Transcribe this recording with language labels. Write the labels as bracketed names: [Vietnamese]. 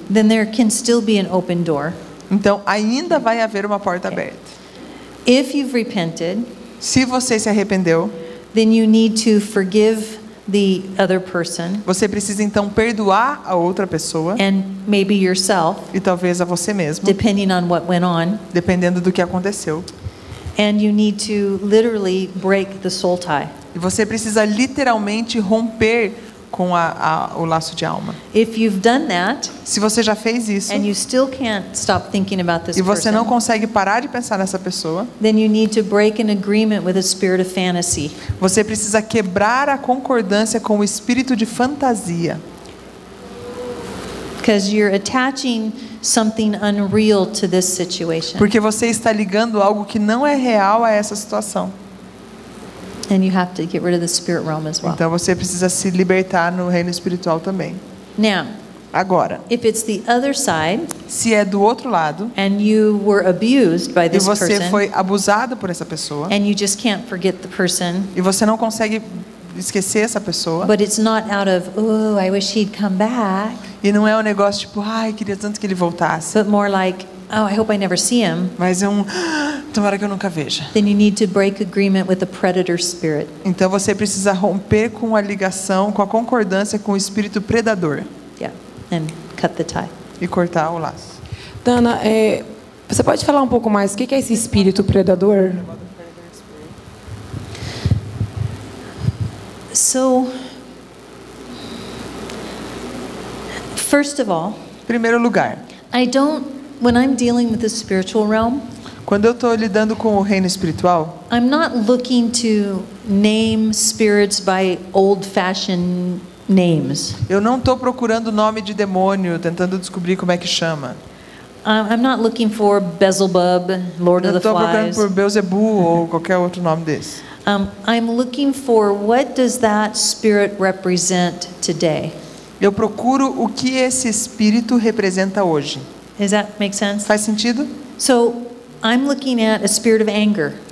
[English] then there can still be an open door. [Portuguese] então ainda vai haver uma porta aberta. [English] If you've repented, [Portuguese] Se você se arrependeu, [English] then you need to forgive the other person [Portuguese] você precisa então perdoar a outra pessoa [English] and maybe yourself, [Portuguese] e talvez a você mesmo, [English] depending on what went on. [Portuguese] dependendo do que aconteceu. [English] And you need to literally break the soul tie. [Portuguese] E você precisa literalmente romper com o laço de alma. [English] If you've done that [Portuguese] Se você já fez isso [English] and you still can't stop thinking about this [Portuguese] e você não [English] person, [Portuguese] consegue parar de pensar nessa pessoa, [English] then you need to break an agreement with a spirit of fantasy. [Portuguese] você precisa quebrar a concordância com o espírito de fantasia. [English] Because you're attaching something unreal to this situation. [Portuguese] Porque você está ligando algo que não é real a essa situação. [English] And you have to get rid of the spirit realm as well. [Portuguese] Então você precisa se libertar no reino espiritual também. [English] Now, [Portuguese] Agora, [English] if it's the other side [Portuguese] se é do outro lado [English] and you were abused by [Portuguese] e [English] this [Portuguese] você [English] person [Portuguese] foi abusado por essa pessoa [English] and you just can't forget the person, [Portuguese] e você não consegue esquecer essa pessoa, [English] but it's not out of, oh, I wish he'd come back, [Portuguese] e não é um negócio tipo, ai, queria tanto que ele voltasse, [English] but more like, oh, I hope I never see him, [Portuguese] mas é tomara que eu nunca veja. [English] then you need to break agreement with the predator spirit. [Portuguese] Então você precisa romper com a ligação, com a concordância com o espírito predador [English] Yeah, and cut the tie. [Portuguese] e cortar o laço. Dana, você pode falar um pouco mais o que é esse espírito predador? [English] So, first of all, [Portuguese] Em primeiro lugar, [English] when I'm dealing with the spiritual realm, [Portuguese] quando eu estou lidando com o reino espiritual, [English] I'm not looking to name spirits by old-fashioned names. [Portuguese] eu não estou procurando o nome de demônio, tentando descobrir como é que chama. [English] I'm not looking for Beelzebub, Lord [Portuguese] Eu [English] of the [Portuguese] estou procurando [English] Flies. [Portuguese] por Beelzebu ou qualquer outro nome desse. [English] I'm looking for what does that spirit represent today? [Portuguese] Eu procuro o que esse espírito representa hoje. [English] Does that make sense? [Portuguese] Faz sentido? [English] So I'm looking at a spirit of anger.